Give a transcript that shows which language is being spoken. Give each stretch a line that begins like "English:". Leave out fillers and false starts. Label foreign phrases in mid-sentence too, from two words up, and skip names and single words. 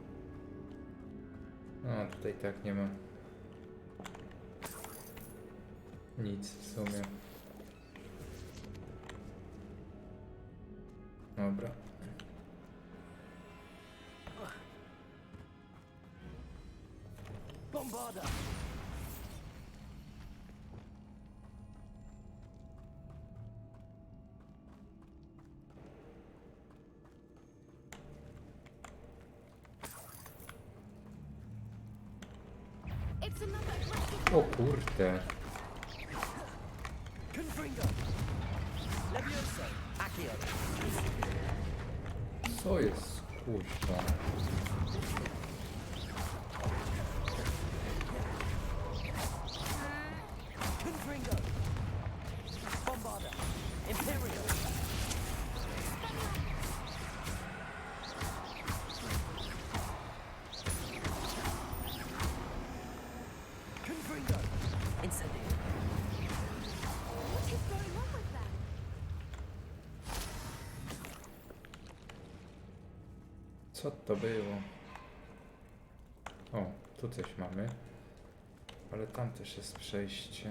Polish: No, tutaj tak nie ma nic w sumie. Dobra. Bombarda.
English: It's another aggressive
Polish: O kurde. Confringo. Levioso. Accio. Co jest kuźwa? Confringo. Bombarda. Imperial. Confringo. Incendio.
English: What is going on with them?
Polish: Co to było? O, tu coś mamy. Ale tam też jest przejście.